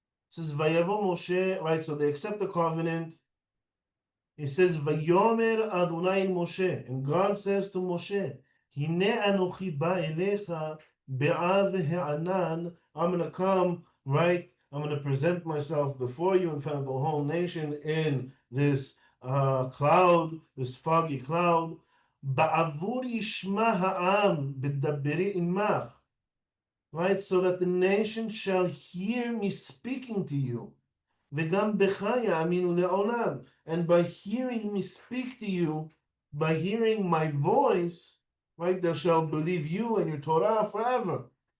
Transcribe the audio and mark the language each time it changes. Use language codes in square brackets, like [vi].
[en] It says, Vayavo Moshe, right? So they accept the covenant. It says, [he] Vayomer Adonai Moshe, [en] and God says to Moshe, [he] Hine anochi ba elecha be'av he'anan, [en] I'm going to come, right, I'm going to present myself before you in front of the whole nation in this cloud, this foggy cloud. [he] בעבור ישמע העם בדברי עמך, right? [en] So that the nation shall hear me speaking to you. [he] וגם בך יאמינו לעולם. [en] And by hearing me speak to you, by hearing my voice, right, they shall believe you and your Torah forever.